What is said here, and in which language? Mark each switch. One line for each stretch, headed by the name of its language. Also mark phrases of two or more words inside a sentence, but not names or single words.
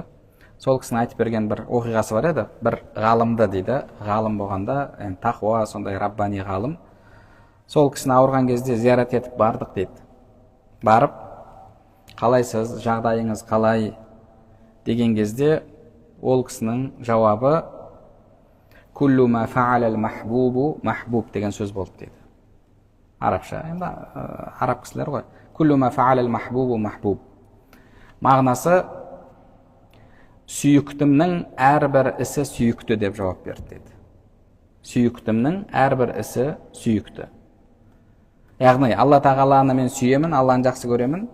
Kazakh: Сол кісінің айтып берген бір оқиғасы бар еді. Бір ғалымды дейді, ғалым болғанда, тақуа, сондай раббани ғалым. Сол кісіні ауырған кезде зиярат етіп бардық дейді. Барып, қалайсыз, жағдайыңыз қалай деген кезде ол кісінің жауабы
Arabic: «كل ما فعل المحبوب محبوب»
Kazakh: деген сөз болды дейді. Арабша, енді араб кісілер ғой.
Arabic: «كل ما فعل المحبوب محبوب».
Kazakh: Мағынасы сүйіктімнің әрбір ісі сүйікті деп жауап берді дейді. Сүйіктімнің әрбір ісі сүйікті. Яғни, Алла тағаланы мен сүйемін, Алланы жақсы көремін.